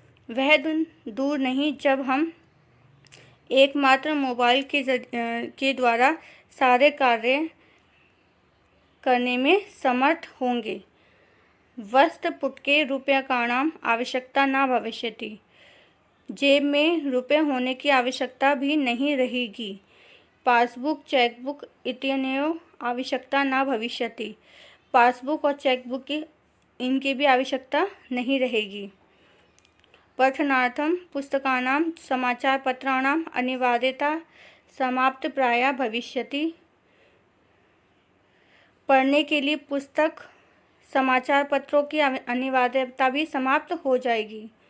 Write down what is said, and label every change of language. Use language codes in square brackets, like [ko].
[hi] वह दिन दूर नहीं जब हम एकमात्र मोबाइल के द्वारा सारे कार्य करने में समर्थ होंगे। [sa] वस्त्रपुटके रूप्यकाणाम आवश्यकता न भविष्यति। [hi] जेब में रुपये होने की आवश्यकता भी नहीं रहेगी। [sa] पासबुक, चेकबुक इत्यनयोः आवश्यकता न भविष्यति। [hi] पासबुक और चेकबुक की इनकी भी आवश्यकता नहीं रहेगी। [sa] पठनार्थम पुस्तकानां समाचारपत्राणाम् अनिवार्यता समाप्तप्राया भविष्यति। [hi] पढ़ने के लिए पुस्तक, समाचार पत्रों की अनिवार्यता भी समाप्त हो जाएगी।